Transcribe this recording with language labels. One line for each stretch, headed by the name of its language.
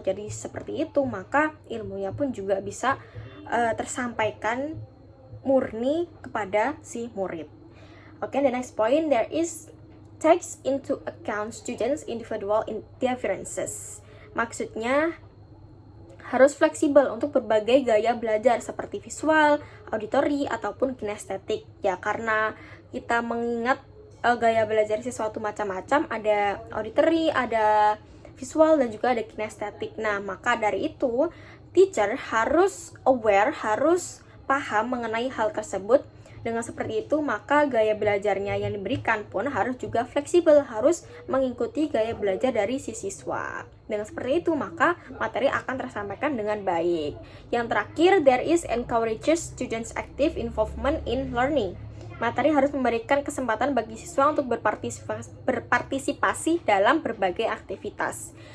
Indonesian: Jadi seperti itu, maka ilmunya pun juga bisa tersampaikan murni kepada si murid.
English: Okay, the next point, there is takes into account students' individual differences.
Indonesian: Maksudnya harus fleksibel untuk berbagai gaya belajar seperti visual, auditory, ataupun kinestetik. Ya, karena kita mengingat gaya belajar sesuatu macam-macam, ada auditory, ada visual, dan juga ada kinestetik. Nah, maka dari itu, teacher harus aware, harus paham mengenai hal tersebut Dengan seperti itu, maka gaya belajarnya yang diberikan pun harus juga fleksibel, harus mengikuti gaya belajar dari si siswa. Dengan seperti itu, maka materi akan tersampaikan dengan baik. Yang terakhir,
English: there is encourages students active involvement in learning.
Indonesian: Materi harus memberikan kesempatan bagi siswa untuk berpartisipasi dalam berbagai aktivitas.